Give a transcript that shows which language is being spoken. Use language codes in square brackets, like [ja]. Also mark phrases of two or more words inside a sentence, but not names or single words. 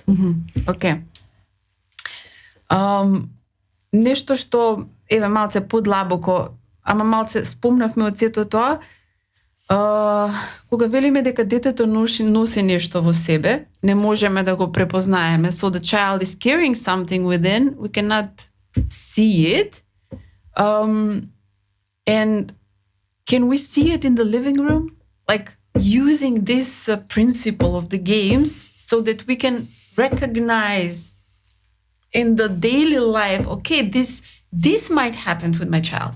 [mk] Окей. Нешто што, малце подлабоко, ама малце спомнавме од сето тоа, кога велиме дека детето носи нешто во себе, не можеме да го препознаеме. [en] So the child is carrying something within, we cannot see it. And can we see it in the living room? Like using this principle of the games so that we can recognize in the daily life, okay, this might happen with my child.